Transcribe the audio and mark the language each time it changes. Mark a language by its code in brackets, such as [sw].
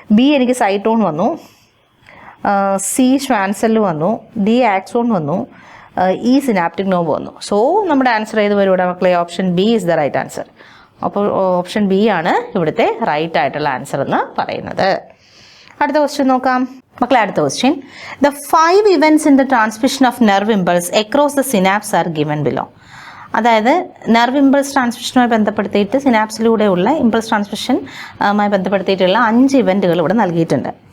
[ml] B എനിക്ക് cyton വന്നു, C ഷ്വാൻസെല്ല് വന്നു, ഡി ആക്സോൺ വന്നു, ഇ സിനാപ്റ്റിക് നോബ് വന്നു. സോ നമ്മുടെ ആൻസർ ഏത് വരും ഇവിടെ മക്കളെ? [en] Option B is the right answer. [ml] അപ്പോൾ ഓപ്ഷൻ ബി ആണ് ഇവിടുത്തെ റൈറ്റ് ആയിട്ടുള്ള ആൻസർ എന്ന് പറയുന്നത്. അടുത്ത ക്വസ്റ്റ്യൻ നോക്കാം മക്കളെ. അടുത്ത question, [en] The 5 events in the transmission of nerve impulse across the synapse are given below. [ml] അതായത് നെർവ് ഇമ്പൾസ് ട്രാൻസ്മിഷനുമായി ബന്ധപ്പെടുത്തിയിട്ട് സിനാപ്സിലൂടെയുള്ള ഇമ്പൾസ് ട്രാൻസ്മിഷനുമായി ബന്ധപ്പെടുത്തിയിട്ടുള്ള 5 ഇവൻറ്റുകൾ ഇവിടെ നൽകിയിട്ടുണ്ട്.